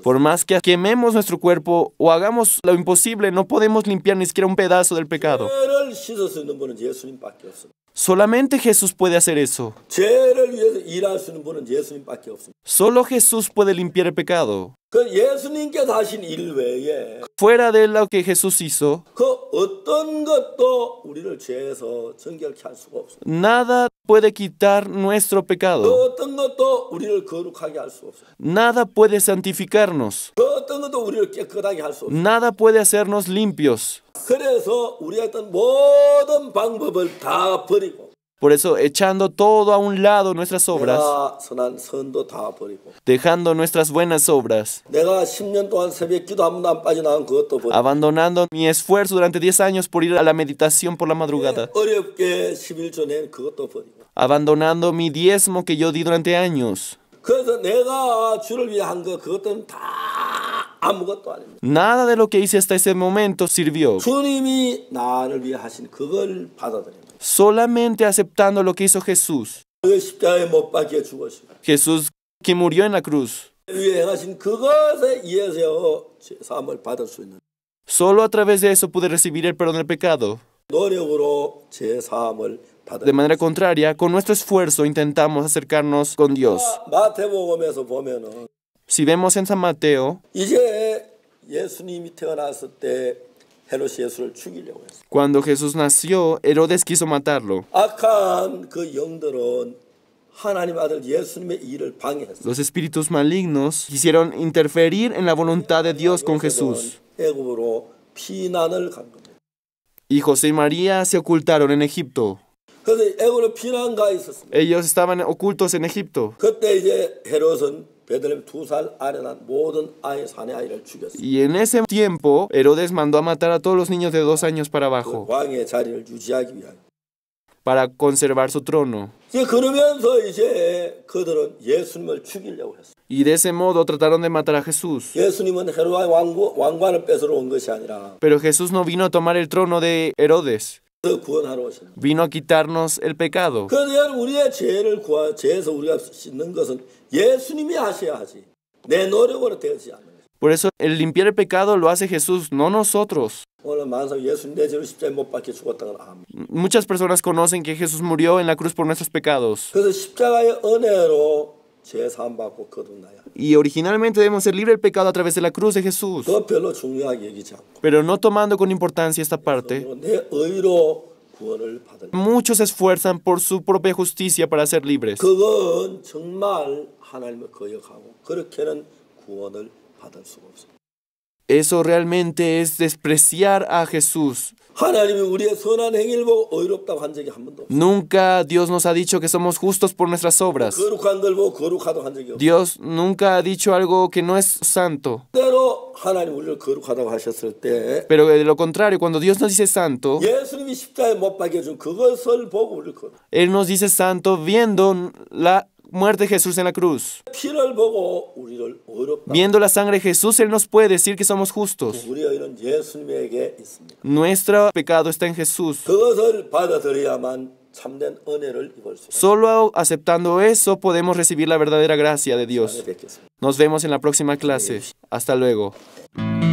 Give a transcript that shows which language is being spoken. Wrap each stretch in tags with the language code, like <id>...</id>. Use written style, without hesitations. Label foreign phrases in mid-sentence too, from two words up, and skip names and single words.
<es>Por más que quememos nuestro cuerpo o hagamos lo imposible, no podemos limpiar ni siquiera un pedazo del pecado.</es> <ko>죄를 씻을 수 있는 분은 예수님밖에 없습니다.</ko> <es>Solamente Jesús puede hacer eso.</es> <ko>죄를 위해서 일할 수 있는 분은 예수님밖에 없습니다.</ko> <es>Solo Jesús puede limpiar el pecado.</es> <ko>그 예수님께서 하신 일 외에</ko> <es>Fuera de lo que Jesús hizo,</es> <ko>그 어떤 것도 우리를 죄에서 정결케 할 수가 없습니다.</ko> <es>nada puede quitar nuestro</es> <ko>그</ko> <es>pecado.</es> <ko>어떤 것도 우리를 거룩하게 할 수 없습니다.</ko> <es>Nada puede santificarnos.</es> <ko>그 어떤 것도 우리를 깨끗하게 할 수 없습니다.</ko> <es>Nada puede hacernos limpios.</es> <ko>그래서 우리가 했던 모든 방법을 다 버리고</ko> <es>Por eso, echando todo a un lado nuestras obras,</es> <ko>내가 선한 선도 다 버리고</ko> <es>dejando nuestras buenas obras,</es> <ko>내가 10년 동안 새벽 기도 한 번도 안 빠져나간 그것도 버리고</ko> <es>abandonando mi esfuerzo durante 10 años por ir a la meditación por la madrugada,</es> <ko>어렵게 11조 낸 그것도 버리고</ko> <es>abandonando mi diezmo que yo di durante años.</es> <ko>그래서 내가 주를 위해 한 거 그것들은 다 아무것도 아닙니다.</ko> <es>Nada de lo que hice hasta ese momento sirvió.</es> <ko>주님이 나를 위해 하신 그걸 받아들입니다.</ko> <es>Solamente aceptando lo que hizo Jesús.</es> <ko>그 십자가에 못 박혀 죽으시고</ko> <es>Jesús que murió en la cruz.</es> <ko>위해 행하신 그것에 의해서 죄사함을 받을 수 있는</ko> <es>Solo a través de eso pude recibir el perdón del pecado.</es> <ko>노력으로 죄사함을</ko> <es>De</es> <ko>받을</ko> <es>manera contraria, con nuestro esfuerzo intentamos acercarnos con Dios.</es> <ko>마태복음에서 보면은</ko> <es>Si vemos en San Mateo,</es> <ko>이제 예수님이 태어났을 때 헤롯이 예수를 죽이려고 했어요.</ko> <es>cuando Jesús nació, Herodes quiso matarlo.</es> <ko>악한 그 영들은 하나님 아들 예수님의 일을 방해했어요.</ko> <es>Los espíritus malignos quisieron interferir en la voluntad de Dios con Jesús.</es> <ko>애굽으로 피난을 간 겁니다.</ko> <es>Y José y María se ocultaron en Egipto.</es> <ko>그래서 애굽으로 피난 가 있었습니다.</ko> <es>Ellos estaban ocultos en Egipto.</es> <ko>그때 이제 헤롯은 베들레헴 2살 아래 난 모든 아이 사내 아이를 죽였어요.</ko> <es>Y en ese tiempo, Herodes mandó a matar a todos los niños de 2 años para</es> <ko>그</ko> <es>abajo,</es> <ko>왕의 자리를 유지하기 위하여.</ko> <es>para conservar su trono.</es> <ko>이제 그러면서 이제 그들은 예수님을 죽이려고 했어요.</ko> <es>Y de ese modo trataron de matar a Jesús.</es> <ko>예수님은 헤롯의 왕관을 뺏으러 온 것이 아니라</ko> <es>Pero Jesús no vino a tomar el trono de Herodes.</es> <ko>구원하러 오신.</ko> <es>Vino a quitarnos el pecado.</es> <ko>그러니까 우리의 죄에서 우리가 씻는 것은 예수님이 하셔야 하지. 내 노력으로 되지 않는 거죠.</ko> <es>Por eso el limpiar el pecado lo hace Jesús, no nosotros.</es> <ko>오늘 많은 사람이 예수님 내 죄를 십자가에 못 박혀 죽었다고 합니다.</ko> <es>Muchas personas conocen que Jesús murió en la cruz por nuestros pecados.</es> <ko>그래서 십자가의 은혜로 죄 사함 받고 거듭나야.</ko> <es>Y originalmente debemos ser libres del pecado a través de la cruz de Jesús.</es> <ko>그거 별로 중요하게 여기지 않고</ko> <es>Pero no tomando con importancia esta parte,</es> <ko>내 의로 구원을 받을.</ko> <es>muchos se esfuerzan por su propia justicia para ser libres.</es> <ko>그건 정말 하나님을 거역하고 그렇게는 구원을 받을 수가 없습니다.</ko> <es>Eso realmente es despreciar a Jesús.</es> <ko>하나님이 우리의 선한 행위를 보고 의롭다고 한 적이 한 번도 없어요.</ko> <es>Nunca Dios nos ha dicho que somos justos por nuestras obras.</es> <ko>거룩한 걸 보고 거룩하다고 한 적이 없어요.</ko> <es>Dios nunca ha dicho algo que no es santo.</es> <ko>때로 하나님 우리를 거룩하다고 하셨을 때</ko> <es>Pero de lo contrario, cuando Dios nos dice santo,</es> <ko>예수님이 십자가에 못 박혀준 그것을 보고 우리를 거룩.</ko> <es>Él nos dice santo viendo la muerte de Jesús en la cruz.</es> <ko>피를 보고 우리를 의롭다.</ko> <es>Viendo la sangre de Jesús, Él nos puede decir que somos justos.</es> <ko>우리의 의는 예수님에게 있습니다.</ko> <es>Nuestro pecado está en Jesús.</es> <ko>그것을 받아들여야만 참된 은혜를 입을 수 있습니다.</ko> <es>Solo aceptando eso podemos recibir la verdadera gracia de Dios.</es> <ko>뵙겠습니다.</ko> <es>Nos vemos en la próxima clase. Hasta luego.</es>